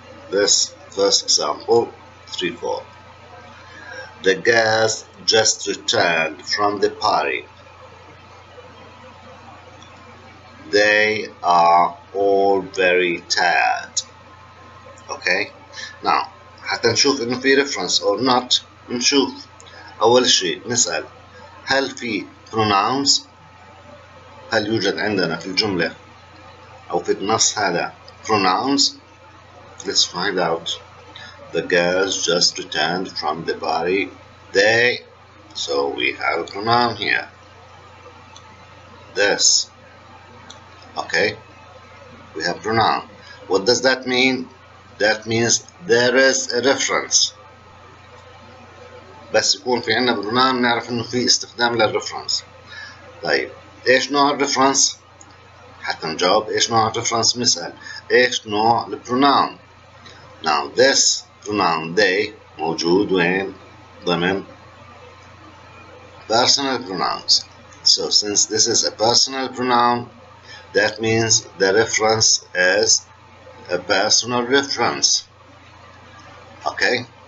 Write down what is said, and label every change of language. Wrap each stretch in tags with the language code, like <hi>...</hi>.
<en>This first example, 3-4. The guests just returned from the party. They are all very tired. Okay? Now,</en> <ar>حتى نشوف إنه في</ar> <en>reference or not.</en> <ar>نشوف أول شيء نسأل هل في pronouns؟ هل يوجد عندنا في الجملة أو في النص هذا pronouns؟</ar> <en>Let's find out. The girls just returned from the party. They, so we have a pronoun here. This. Okay, we have pronoun. What does that mean? That means there is a reference.</en> <ar>بس يكون في عنا pronoun نعرف إنه في استخدام للريفرنس. طيب إيش نوع الريفرنس؟ حتى نجاوب إيش نوع الريفرنس نسأل إيش نوع البروناون.</ar> <en>Now this pronoun they</en> <ar>موجود وين؟ ضمن</ar> <en>personal pronouns. So since this is a personal pronoun, that means the reference is a personal reference. Okay?</en>